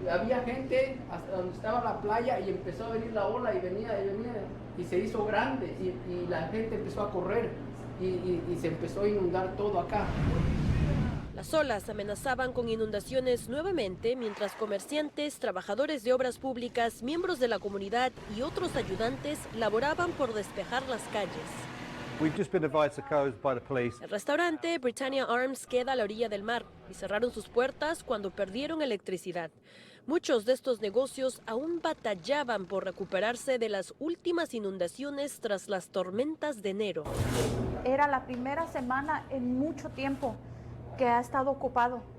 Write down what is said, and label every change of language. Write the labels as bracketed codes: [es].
[es] Había gente hasta donde estaba la playa y empezó a venir la ola y venía y se hizo grande y la gente empezó a correr y se empezó a inundar todo acá. Las olas amenazaban con inundaciones nuevamente mientras comerciantes, trabajadores de obras públicas, miembros de la comunidad y otros ayudantes laboraban por despejar las calles. [en] We've just been advised to close by the police. [es] El restaurante Britannia Arms queda a la orilla del mar y cerraron sus puertas cuando perdieron electricidad. Muchos de estos negocios aún batallaban por recuperarse de las últimas inundaciones tras las tormentas de enero. Era la primera semana en mucho tiempo que ha estado ocupado.